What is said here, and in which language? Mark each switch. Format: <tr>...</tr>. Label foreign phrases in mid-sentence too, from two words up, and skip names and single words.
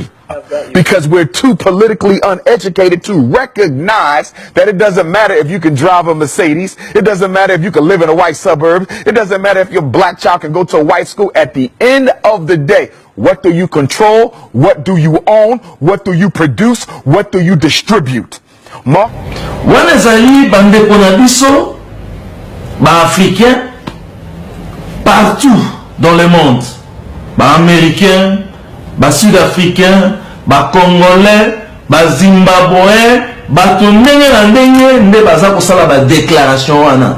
<en>Because we're too politically uneducated to recognize that it doesn't matter if you can drive a Mercedes. It doesn't matter if you can live in a white suburb. It doesn't matter if your black child can go to a white school. At the end of the day, what do you control? What do you own? What do you produce? What do you distribute?</en> <ln>Wana ezali bandeko na biso ba africains</ln> <fr>partout dans le monde,</fr> <ln>ba américains, ba sud-africains, ba congolais, ba zimbabwéens, ba ndenge na ndenge nde baza kosala ba déclaration wana.</ln>